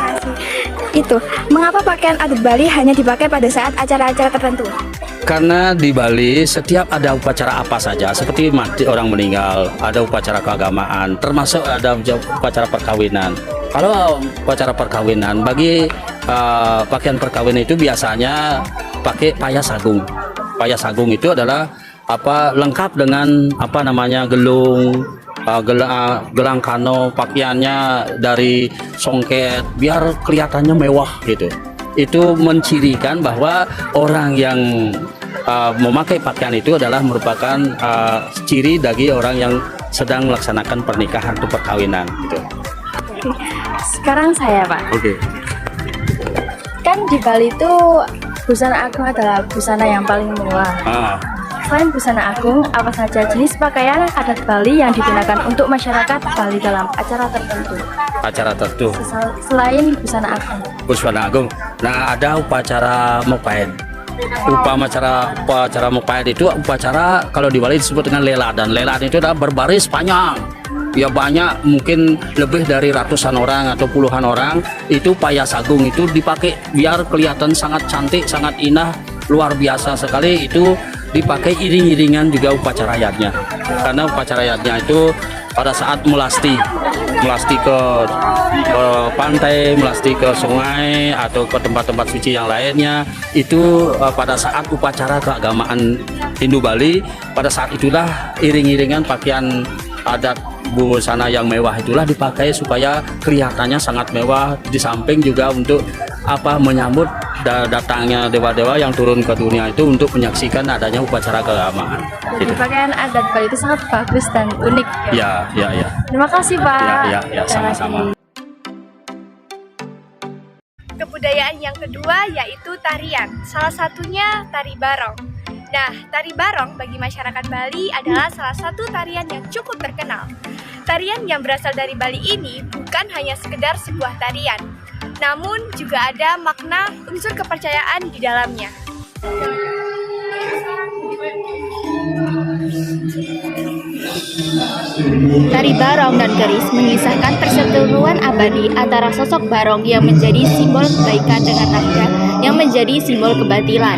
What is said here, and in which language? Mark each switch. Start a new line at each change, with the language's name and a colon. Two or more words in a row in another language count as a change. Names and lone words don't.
Indonesian: Itu, mengapa pakaian adat Bali hanya dipakai pada saat acara-acara tertentu? Karena di Bali setiap ada upacara apa saja, seperti mati orang meninggal, ada upacara keagamaan, termasuk ada upacara perkawinan. Kalau upacara perkawinan, bagi pakaian perkawinan itu biasanya pakai payas agung. Payas agung itu adalah lengkap dengan gelung, gelang kano, pakaiannya dari songket, biar kelihatannya mewah gitu. Itu mencirikan bahwa orang yang memakai pakaian itu adalah merupakan ciri bagi orang yang sedang melaksanakan pernikahan atau perkawinan gitu. Sekarang saya, Pak. Oke. Kan di Bali itu busana agung adalah busana yang paling mewah. Selain busana agung, apa saja jenis pakaian adat Bali yang digunakan untuk masyarakat Bali dalam acara tertentu? Acara tertentu. Selain busana agung. Busana agung. Nah, ada upacara mopain. Upacara mopain itu upacara kalau di Bali disebut dengan lelat, dan lelat itu adalah berbaris panjang. Ya banyak, mungkin lebih dari ratusan orang atau puluhan orang. Itu payas agung itu dipakai biar kelihatan sangat cantik, sangat indah, luar biasa sekali. Itu dipakai iring-iringan juga upacara yadnya, karena upacara yadnya itu pada saat melasti ke pantai, melasti ke sungai atau ke tempat-tempat suci yang lainnya, itu pada saat upacara keagamaan Hindu Bali, pada saat itulah iring-iringan pakaian adat busana yang mewah itulah dipakai supaya kelihatannya sangat mewah, di samping juga untuk menyambut datangnya dewa-dewa yang turun ke dunia itu untuk menyaksikan adanya upacara keagamaan. Jadi pakaian adat Bali itu sangat bagus dan unik. Ya. Terima kasih, Pak. Ya, sama-sama. Kebudayaan yang kedua yaitu tarian, salah satunya tari barong. Nah, tari barong bagi masyarakat Bali adalah salah satu tarian yang cukup terkenal. Tarian yang berasal dari Bali ini bukan hanya sekedar sebuah tarian, namun juga ada makna unsur kepercayaan di dalamnya. Tari barong dan keris mengisahkan perseteruan abadi antara sosok barong yang menjadi simbol kebaikan dengan raja yang menjadi simbol kebatilan.